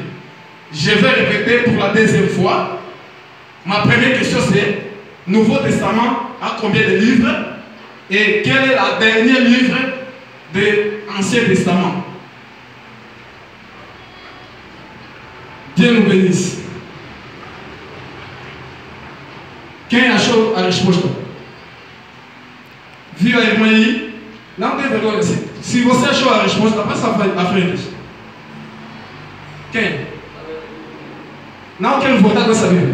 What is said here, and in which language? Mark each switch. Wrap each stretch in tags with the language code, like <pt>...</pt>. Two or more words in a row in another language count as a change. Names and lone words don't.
<fr>Je vais répéter pour la deuxième fois. Ma première question c'est, Nouveau Testament a combien de livres? Et quel est le dernier livre de l'Ancien Testament? Dieu nous bénisse.</fr> <pt>Quem achou a resposta? Viu a irmã aí? Não tem vergonha. Se você achou a resposta, passa à frente. Quem? Não quero voltar com essa Bíblia.</pt>